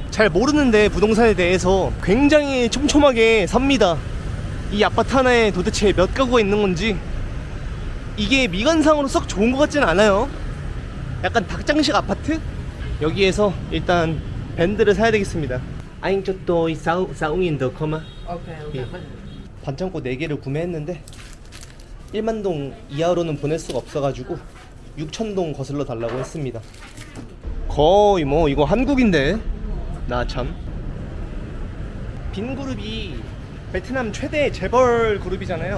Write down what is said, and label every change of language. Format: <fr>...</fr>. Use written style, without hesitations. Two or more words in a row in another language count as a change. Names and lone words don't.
<ko>잘 모르는데 부동산에 대해서 굉장히 촘촘하게 삽니다. 이 아파트 하나에 도대체 몇 가구가 있는 건지 이게 미관상으로 썩 좋은 것 같진 않아요. 약간 닭장식 아파트? 여기에서 일단 밴드를 사야 되겠습니다.</ko> <vi>Anh cho tôi 6.000 được không ạ? Ok.</vi> <ko>반창고 4개를 구매했는데 1만 동 이하로는 보낼 수가 없어가지고 6,000동 거슬러 달라고 했습니다. 거의 뭐 이거 한국인데 나 참. 빈그룹이 베트남 최대 재벌 그룹이잖아요.</ko>